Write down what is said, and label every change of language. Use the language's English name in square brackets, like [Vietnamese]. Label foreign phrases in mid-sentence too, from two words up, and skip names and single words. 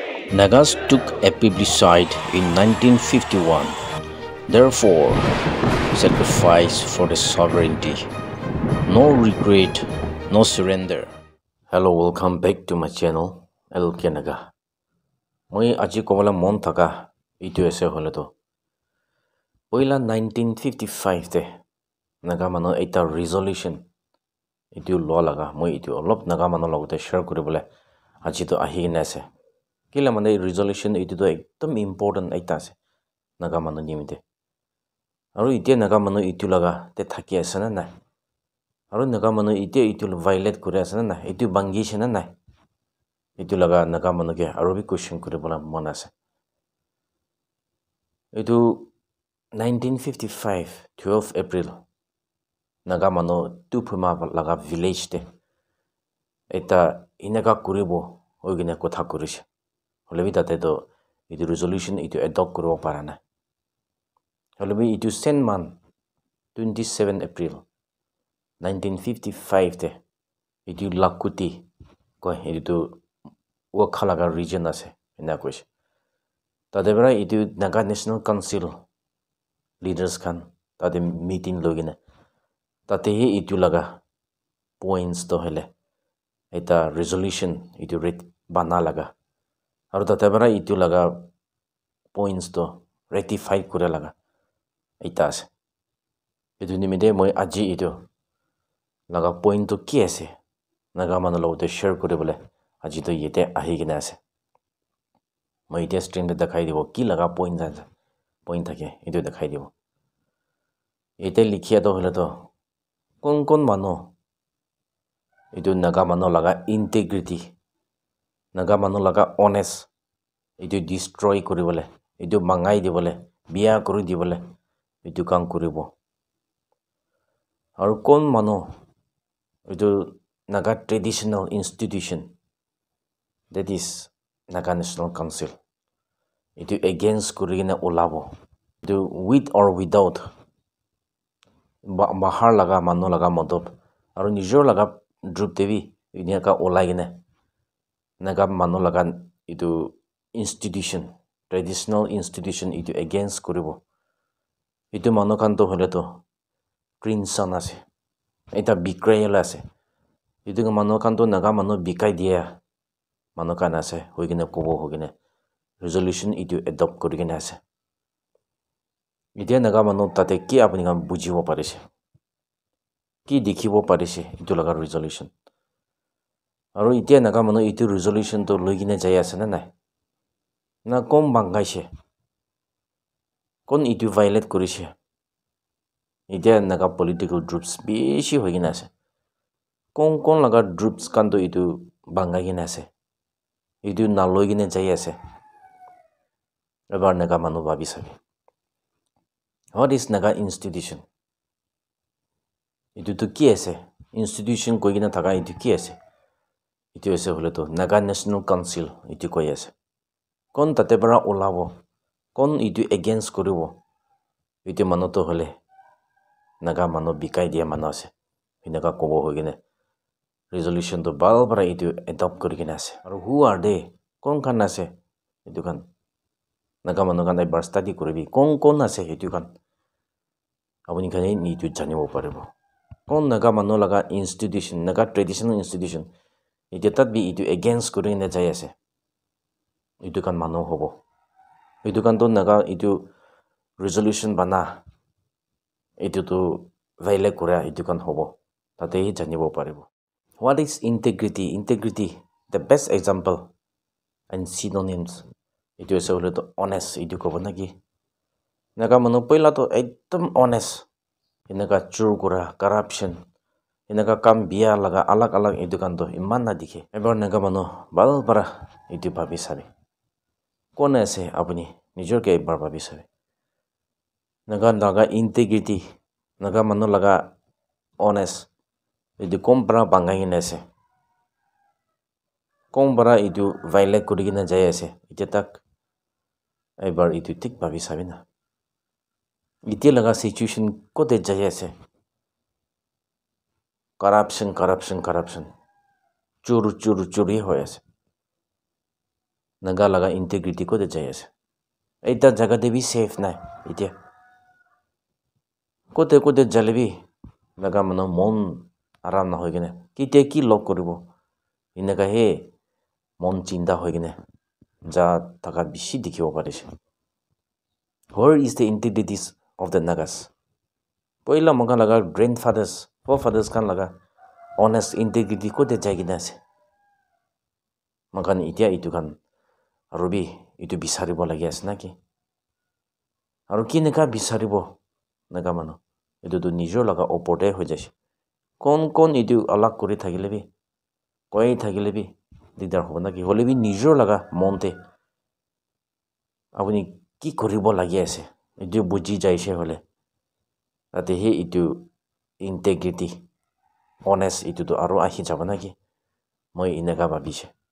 [English] Nagas took a plebiscite in 1951, therefore sacrifice for the sovereignty. No regret, no surrender. Hello, welcome back to my channel, LK Naga. [Naga Pidgin] Moi aji kobala mon thaka itu ase hole to. Poila 1955 te Naga mano eta resolution itu lo laga moi itu olop Naga mano logote share kuribole aji to ahi na ase. Kila mane resolution itu to ekdom important aita ase Naga mano nimite. Aru itia Naga mano itu laga te thaki ase na nai. Aru Naga mano itia itu violate kuri ase na nai. Itu bangi ase na nai. Itu laga Naga mano ke aru bi question kuribola mon ase. Itu 1955 12 April Naga mano Tupuma laga village te eta inaga kuribo oigine kotha kurise. Holebi tate to itu resolution itu adopt kuribo para na. Holebi itu [English] same month [Naga Pidgin] 27 April 1955 te itu Lakuti ko itu Wakhalaga region ase ina koise. Tade bra itu Naga National Council leaders kan tade meeting logine tate hi itu laga points to hele eta resolution itu bana laga aru tate bra itu laga points to ratify kure laga eta ase itu nimide moi aji itu laga point to ki ase Naga mano logote share kure bole aji to yete ahi gina ase moi ite screen te dekhai dibo ki laga point thake itu dekhai dibo ite likhia to hole to kon mano itu Naga mano laga integrity Naga mano laga honest itu destroy kuribole itu mangai dibole biya kuri dibole itu kam kuribo aru kon mano itu Naga [English] traditional institution that is Naga National Council [Naga Pidgin] itu against kurigina ulabo itu [English] with or without [Naga Pidgin] bahar laga mano laga modob aru nijor laga group devi inia ka ulai gine Naga mano laga itu [English] institution traditional institution [Naga Pidgin] itu against kuribo itu mano kan to hole to crimson ase eta betrayal ase itu mano kan to Naga mano bikai dia mano kan ase hoigine kobo hogine resolution itu adopt kurigine ase itia Naga mano tate ki apni kan bujibo parise ki dikhibo parise itu laga resolution aru itia Naga mano itu resolution to loigine jai ase na nai na kom bangaise kon itu violate kurise itia Naga [English] political groups [Naga Pidgin] beshi hoigine ase kon laga groups kan to itu bangai gine ase itu na loigine jai ase ebar Naga mano babi sabi [English] what is Naga institution [Naga Pidgin] itu to ki ase institution koigina thaka itu ki ase itu ase hole to Naga National Council itu koi ase kon tate bara ulabo kon itu against kuribo itu mano to hole Naga mano bikai dia mano ase inaga kobo hogine resolution to bal bara itu adopt kurigine ase aru [English] who are they [Naga Pidgin] kon kan ase itu kan Naga mano kan ebar study kuribi kon ase itu kan apuni kan ni itu janibo paribo kon Naga mano laga institution Naga [English] traditional institution [Naga Pidgin] itu tat bi itu against kurigine jai ase itu kan mano hobo itu kan to Naga itu resolution bana itu to violate kura itu kan hobo tate hi janibo paribo [English] what is integrity the best example and synonyms [Naga Pidgin] itu ase hole to honest itu kobo naki Naga mano poila to ekdom honest inaga chur kura corruption inaga kam biya laga alag itu kan to iman na dikhe ebar Naga mano bal para itu bhabi sabe kon ase apuni nijor ke ebar bhabi sabe Naga integrity Naga mano laga honest itu kom para bangai gine ase kom para itu violate kurigina jai ase ite tak ebar itu tik bhabi sabe na ite laga situation kote jai ase corruption churi hoi ase naga laga integrity ko de jai ase eta jaga de bi safe nai itia kote jalebi naga mano mon aram na hoigene kite ki log koribo inaka he mon chinta hoigene ja taka bishi dikhibo parise [English] where is the integrity of the nagas [Naga Pidgin] poila moga laga [English] grandfathers forefathers [Naga Pidgin] kan laga [English] honest integrity [Naga Pidgin] kote jaigina ase makan itia itu kan arubi itu bisaribo lagi ase naki aru kineka bisaribo naga mano itu tu nijor laga oporde ho jase kon itu alag kori thakile bi koi thakile bi didar hobo naki hole bi nijor laga monte apuni ki koribo lagi ase itu buji jaise hole tate he itu [English] integrity honest [Naga Pidgin] itu tu aru ahi jaba naki moi ineka babise